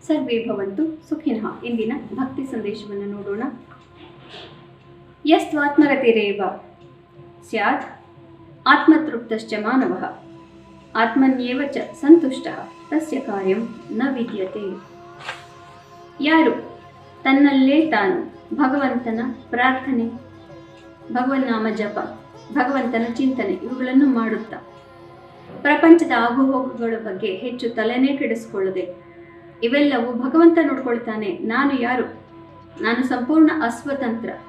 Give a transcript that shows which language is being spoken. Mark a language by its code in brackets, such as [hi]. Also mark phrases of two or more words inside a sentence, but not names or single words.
[sa] ಸರ್ವೇ ಭವಂತು ಸುಖಿನಃ. [kn] ಇಂದಿನ ಭಕ್ತಿ ಸಂದೇಶವನ್ನು ನೋಡೋಣ. [sa] ಯಸ್ತ್ವಾತ್ಮರತಿರೇವ ಸ್ಯಾತ್ ಆತ್ಮತೃಪ್ತಶ್ಚ ಮಾನವಃ ಆತ್ಮನ್ಯೇವ ಚ ಸಂತುಷ್ಟಃ ತಸ್ಯ ಕಾರ್ಯಂ ನ ವಿದ್ಯತೆ. [kn] ಯಾರು ತನ್ನಲ್ಲೇ ತಾನು ಭಗವಂತನ ಪ್ರಾರ್ಥನೆ, ಭಗವನ್ನಾಮ ಜಪ, ಭಗವಂತನ ಚಿಂತನೆ ಇವುಗಳನ್ನು ಮಾಡುತ್ತಾ ಪ್ರಪಂಚದ ಆಗುಹೋಗುಗಳ ಬಗ್ಗೆ ಹೆಚ್ಚು ತಲೆನೇ ಕೆಡಿಸಿಕೊಳ್ಳದೆ, ಇವೆಲ್ಲವೂ ಭಗವಂತ ನೋಡ್ಕೊಳ್ತಾನೆ, ನಾನು ಯಾರು, ನಾನು ಸಂಪೂರ್ಣ ಅಸ್ವತಂತ್ರ,